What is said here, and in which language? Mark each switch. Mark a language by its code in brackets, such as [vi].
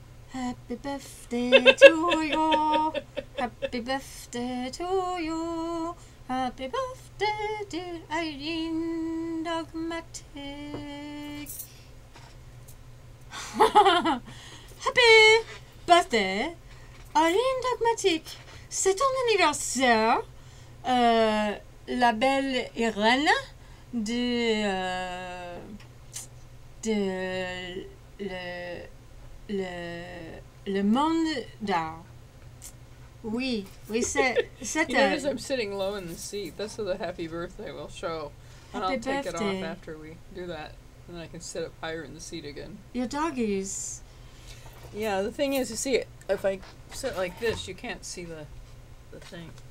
[en] Happy birthday to you. Happy birthday to you. Happy birthday, dear Irene Dogmatic. Happy birthday, Irene Dogmatic. [fr] C'est ton anniversaire. La belle Irène de le monde d'art. Oui, c'est [en] You notice I'm sitting low in the seat. That's so the happy birthday will show. And I'll take it off after we do that. And then I can sit up higher in the seat again. Your doggies. Yeah, the thing is, you see, if I sit like this, you can't see the thing.